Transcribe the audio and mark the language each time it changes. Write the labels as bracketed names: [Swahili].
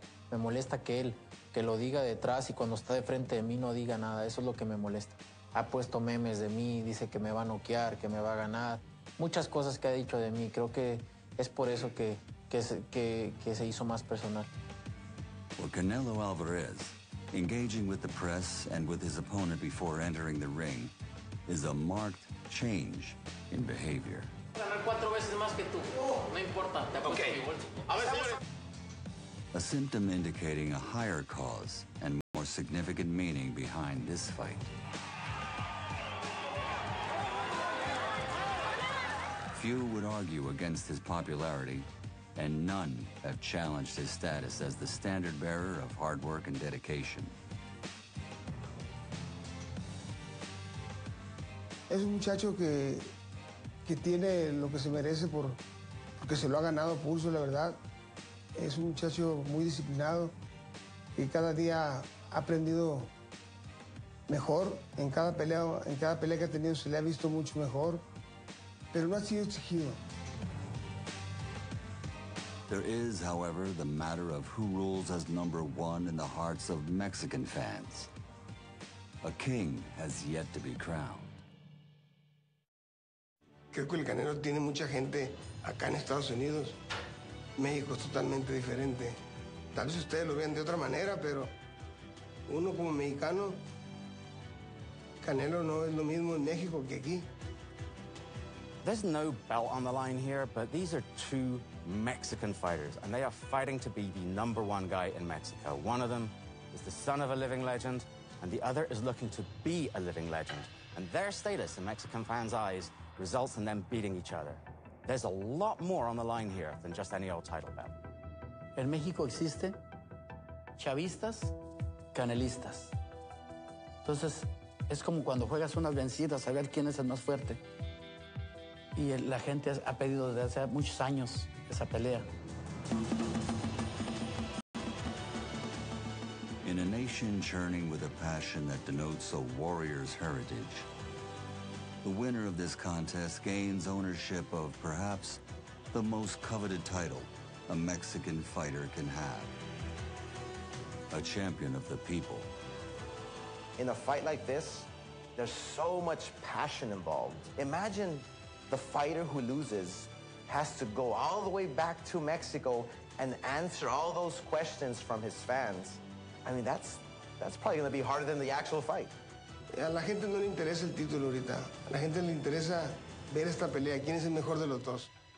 [Spanish] Me molesta que él que lo diga detrás y cuando está de frente de mí no diga nada. Eso es lo que me molesta. Ha puesto memes de mí, dice que me va a noquear, que me va a ganar. Muchas cosas que ha dicho de mí. Creo que es por eso que se hizo más personal. [English] For Canelo Álvarez, engaging with the press and with his opponent before entering the ring is a marked change in behavior. [Spanish] Ganar 4 veces más que tú. No importa, te apuesto mi bolso. A ver, señores. [English] A symptom indicating a higher cause and more significant meaning behind this fight. Few would argue against his popularity, and none have challenged his status as the standard bearer of hard work and dedication. [Spanish] Es un muchacho que tiene lo que se merece porque se lo ha ganado a pulso, la verdad. Es un muchacho muy disciplinado y cada día ha aprendido mejor. En cada pelea que ha tenido se le ha visto mucho mejor, pero no ha sido exigido. [English] There is, however, the matter of who rules as number one in the hearts of Mexican fans. A king has yet to be crowned. [Spanish] Creo que el Canelo tiene mucha gente acá en Estados Unidos. México es totalmente diferente. Tal vez ustedes lo vean de otra manera, pero uno como mexicano, Canelo no es lo mismo en México que aquí. [English] There's no belt on the line here, but these are 2 Mexican fighters, and they are fighting to be the #1 guy in Mexico. One of them is the son of a living legend, and the other is looking to be a living legend. And their status in Mexican fans' eyes results in them beating each other. There's a lot more on the line here than just any old title bout. [Spanish] En México existen chavistas, canelistas. Entonces, es como cuando juegas unas vencidas a ver quién es el más fuerte. Y la gente ha pedido desde hace muchos años esa pelea. [English] In a nation churning with a passion that denotes a warrior's heritage, the winner of this contest gains ownership of perhaps the most coveted title a Mexican fighter can have. A champion of the people. In a fight like this, there's so much passion involved. Imagine the fighter who loses has to go all the way back to Mexico and answer all those questions from his fans. I mean, that's probably going to be harder than the actual fight. [Spanish] A la gente no le interesa el título ahorita. A la gente le interesa ver esta pelea. ¿Quién es el mejor de los dos?